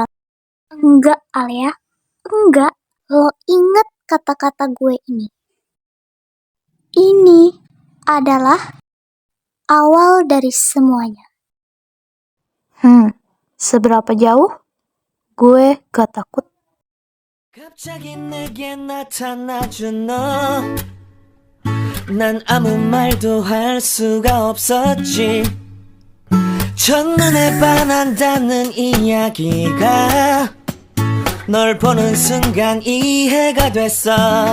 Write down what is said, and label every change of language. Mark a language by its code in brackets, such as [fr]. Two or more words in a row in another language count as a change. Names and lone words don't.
[id] Enggak, Alia. Enggak. Lo inget kata-kata gue ini. Ini adalah awal dari semuanya. Seberapa jauh? Gue gak takut. [ko] 갑자기 내게 나타나준 너. 난 아무 말도 할 수가 없었지. 첫눈에 반한다는 이야기가 널 보는 순간 이해가 됐어.